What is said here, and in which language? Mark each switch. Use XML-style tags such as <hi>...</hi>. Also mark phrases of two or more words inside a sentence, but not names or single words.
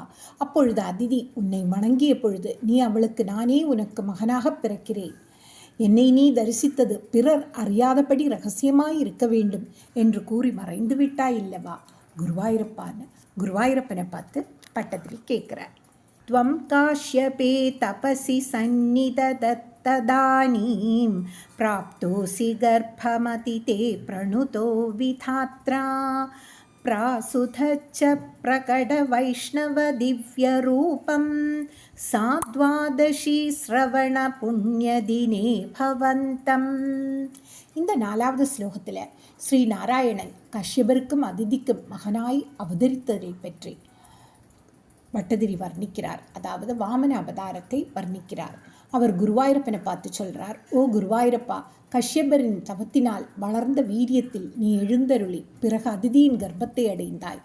<ta>அப்பொழுது அதிதி உன்னை வணங்கிய பொழுது நீ அவளுக்கு நானே உனக்கு மகனாக பிறக்கிறேன், என்னை நீ தரிசித்தது பிறர் அறியாதபடி ரகசியமாய் இருக்க வேண்டும் என்று கூறி மறைந்து விட்டாய் இல்லவா குருவாயூரப்பான்னு குருவாயூரப்பனை பார்த்து பட்டதிரி கேட்கிறார்.</ta> <sa>त्वं काश्यपे तपसि सन्निधत्तदानीं प्राप्तोऽसि गर्भमतिते प्रणुतो विधात्रा प्रासुधच्च प्रकटवैष्णवदिव्यरूपं साद्वादशी श्रवणपुण्यदिने भवन्तम्.</sa> <ta>இந்த 4வது ஸ்லோகத்தில் ஸ்ரீ நாராயணன் கஷ்யபருக்கும் அதிதிக்கும் மகனாய் அவதரித்ததை பற்றி பட்டதிரி வர்ணிக்கிறார். அதாவது வாமன அவதாரத்தை வர்ணிக்கிறார். அவர் குருவாயூரப்பனை பார்த்து சொல்கிறார், ஓ குருவாயூரப்பா, கஷ்யபரின் தவத்தினால் வளர்ந்த வீரியத்தில் நீ எழுந்தருளி பிறகு அதிதியின் கர்ப்பத்தை அடைந்தாய்.</ta>